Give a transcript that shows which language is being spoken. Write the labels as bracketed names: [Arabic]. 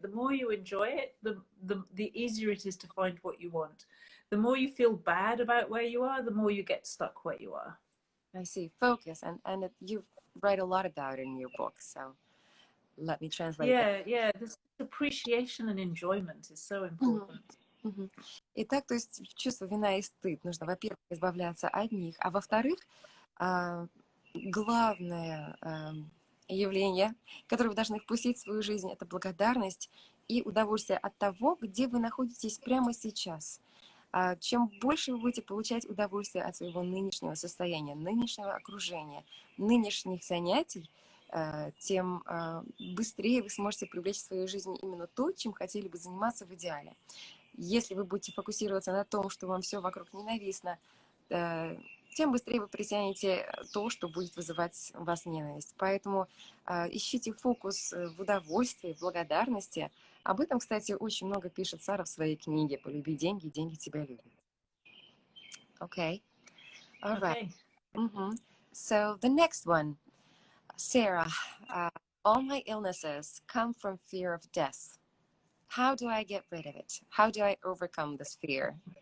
[English] The more you enjoy it, the easier it is to find what you want. The more you feel bad about where you are, the more you get stuck where you are. I see. Focus. And you write a lot about it in your book, so let me translate that. Yeah. This appreciation and enjoyment is so important. [Russian] Итак, то есть чувство вина и стыд нужно, во-первых, избавляться от них, а во-вторых, главное явление, которое вы должны впустить в свою жизнь, это благодарность и удовольствие от того, где вы находитесь прямо сейчас. Чем больше вы будете получать удовольствие от своего нынешнего состояния, нынешнего окружения, нынешних занятий, тем быстрее вы сможете привлечь в свою жизнь именно то, чем хотели бы заниматься в идеале. если вы будете фокусироваться на том, что вам все вокруг ненавистно, тем быстрее вы притянете то, что будет вызывать у вас ненависть. Поэтому ищите фокус в удовольствии, в благодарности. Об этом, кстати, очень много пишет Сара в своей книге «Полюби деньги, деньги тебя любят». [English] Okay. All right. Okay. So the next one, Sarah, all my illnesses come from fear of death. How do I get rid of it? How do I overcome this fear?